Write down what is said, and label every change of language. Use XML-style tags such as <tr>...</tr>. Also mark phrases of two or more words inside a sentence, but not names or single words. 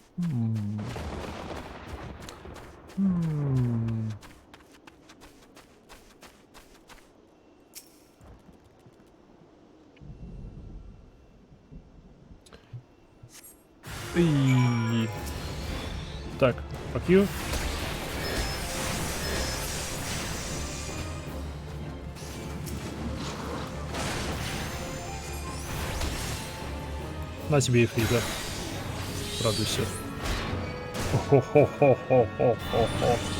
<ru>И... Так,</ru> <en>fuck you.</en> <ru>На тебе эфрита. Радуйся. Хо-хо-хо-хо-хо-хо-хо.</ru>